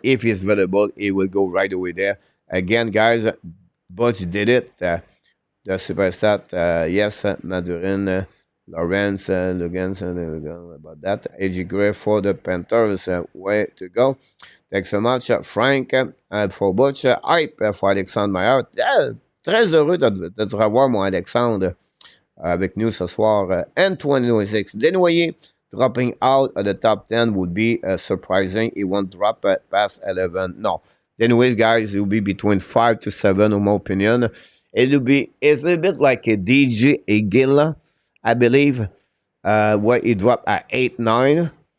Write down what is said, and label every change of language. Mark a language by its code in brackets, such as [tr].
[en] If he's available, he will go right away there. Again, guys, Butch did it. The superstar, yes, Madurin, Lawrence, Lugans, about that. A.J. Gray for the Panthers, way to go. Thanks so much, Frank, for Butch. Hype for Alexandre Maillard. [fr] Très heureux de te revoir, mon Alexandre, avec nous ce soir. [en] And 2026. Desnoyers dropping out of the top 10 would be surprising. He won't drop past 11. No. Anyways, guys, it will be between 5 to 7, in my opinion. It's a little bit like a DJ Aguila, I believe, where he dropped at 8, 9.